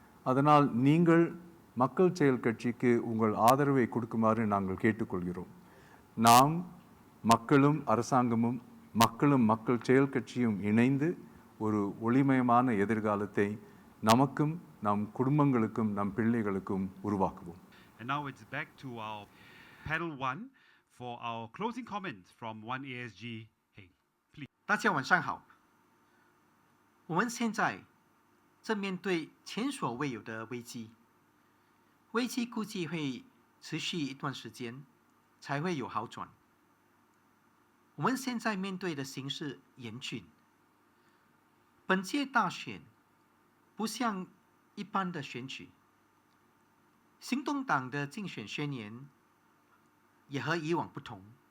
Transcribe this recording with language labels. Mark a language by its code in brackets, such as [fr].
[ta] அதனால் நீங்கள் மக்கள் செயல் கட்சிக்கு உங்கள் ஆதரவை கொடுக்குமாறு நாங்கள் கேட்டுக்கொள்கிறோம். நாம் மக்களும் அரசாங்கமும் மக்கள் செயல் கட்சியும் இணைந்து ஒரு ஒளிமயமான எதிர்காலத்தை நமக்கும் நம் குடும்பங்களுக்கும் நம் பிள்ளைகளுக்கும் உருவாக்குவோம். [en] And now it's back to our panel 1 for our closing comments from 1ASG. Hey, please. [zh] 大家晚上好。我们现在正面对前所未有的危机，危机估计会持续一段时间才会有好转。我们现在面对的形势严峻，本届大选不像一般的选举，行动党的竞选宣言也和以往不同。